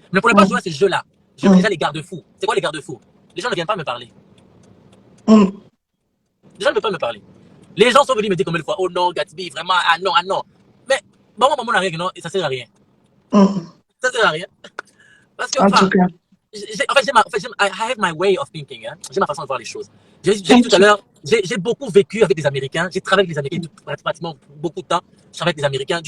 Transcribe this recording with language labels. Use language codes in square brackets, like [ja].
[fr] Mais pour ne pas jouer à ces jeux-là, je veux déjà les garde-fous. C'est quoi les garde-fous? Les gens ne viennent pas me parler. Les gens ne veulent pas me parler. Les gens sont venus me dire combien de fois, oh non, Gatsby, vraiment, ah non, ah non. Mais, bon, maman, non, ça sert à rien. Ça sert à rien. Parce que, enfin, [en] I have my way of thinking. [fr] Hein. J'ai ma façon de voir les choses. J'ai dit tout à l'heure, j'ai beaucoup vécu avec des Américains. J'ai travaillé avec des Américains pratiquement beaucoup de temps. Je travaille avec des Américains.